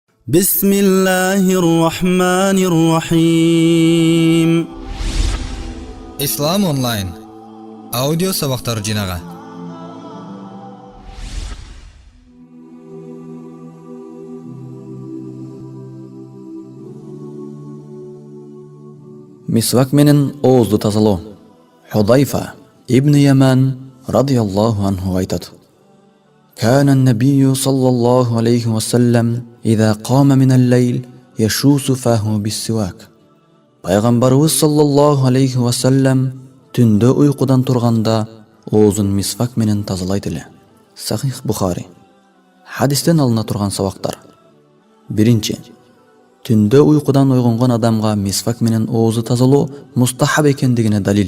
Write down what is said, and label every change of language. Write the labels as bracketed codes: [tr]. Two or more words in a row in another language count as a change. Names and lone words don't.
[ar] بسم الله الرحمن الرحيم. [ky] Ислам онлайн аудио сабактар жинага. Мисвак менен оозду тазалоо. Худайфа ибн Яман радиаллаху анху айтат: [ar] كان النبي صلى الله عليه وسلم إذا قام من الليل يشوس فاه بالسواك. [ky] Пайгамбарыбыз [ar] صلى الله عليه وسلم [ky] түндө уйкудан турганда оозун мисвак менен тазалайт эле. Сахих Бухари. Хадистен алына турган сабактар. Биринчи, түндө уйкудан ойгонгон адамга мисвак менен оозу тазалоо мустахаб экендигине далил.